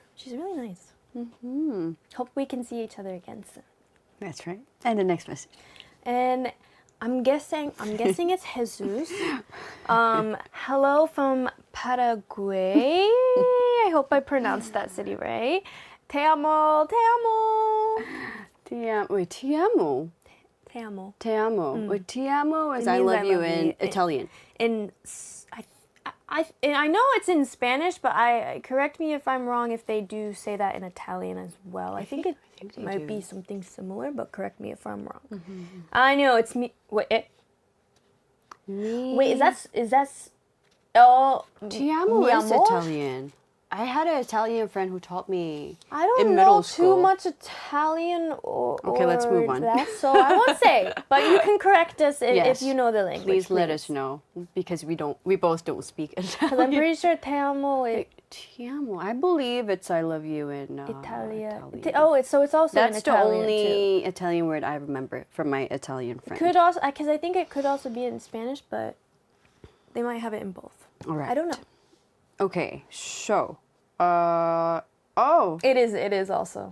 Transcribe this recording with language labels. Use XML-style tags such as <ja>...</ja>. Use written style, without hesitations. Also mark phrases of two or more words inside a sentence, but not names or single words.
<en>She's really nice. Hope we can see each other again soon. That's right. And the next message. And I'm guessing it's Jesus. Hello from Paraguay. I hope I pronounced that city right.</en> <es>Te amo, te amo.</es> <it>Wait, ti amo.</it> <es>Te amo. Te amo.</es> <en>Wait,</en> <it>ti amo</it> <en>is It I means love you in Italian. I know it's in Spanish, but correct me if I'm wrong if they do say that in Italian as well. I think it they might do. be something similar, but correct me if I'm wrong. I know it's me. Wait, is that? Oh,</en> <it>Ti amo</it> <en>mi is amor? Italian. I had an Italian friend who taught me I don't in know middle too school. much Italian Okay, let's move on. That, so I won't say, but you can correct us Yes. if you know the language. Please let us know because we both don't speak Because I'm Italian. pretty sure</en> <es>te amo</es> <en>is</en> <it>Ti amo.</it> <en>I believe it's I love you in Italia. Italian. So it's also in That's the Italian too. only Italian word I remember from my Italian friend. Could also, because I think it could also be in Spanish, but they might have it in both. All right. I don't know. Okay, so It is also.</en>